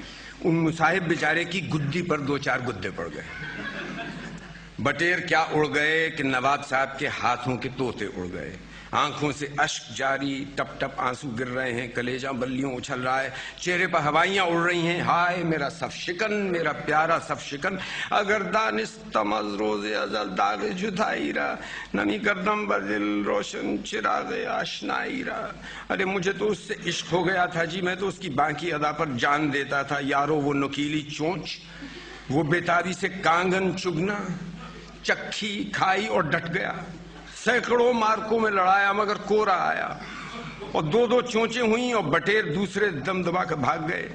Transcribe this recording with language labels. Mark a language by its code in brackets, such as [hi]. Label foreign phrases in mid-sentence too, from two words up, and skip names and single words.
[ur] ان مصاحب بیچارے کی گدی پر 2-4 گدے پڑ گئے. بٹیر کیا اڑ گئے کہ نواب صاحب کے ہاتھوں کے طوطے اڑ گئے. آنکھوں سے اشک جاری, ٹپ ٹپ آنسو گر رہے ہیں, کلیجہ بلیوں اچھل رہا ہے, چہرے پر ہوائیاں اڑ رہی ہیں. ہائے میرا صف شکن, میرا پیارا صف شکن, [fa] اگر دانستم از روز ازل داغ جدائی را, نمی کردم بدل روشن چراغ آشنائی را. [ur] ارے مجھے تو اس سے عشق ہو گیا تھا جی, میں تو اس کی بانکی ادا پر جان دیتا تھا. یارو وہ نکیلی چونچ, وہ بیتابی سے کانگن چگنا, چکھی کھائی اور ڈٹ گیا. سینکڑوں مارکوں میں لڑایا مگر کورا آیا, اور 2 چونچیں ہوئیں اور بٹیر دوسرے دم دبا کر بھاگ گئے.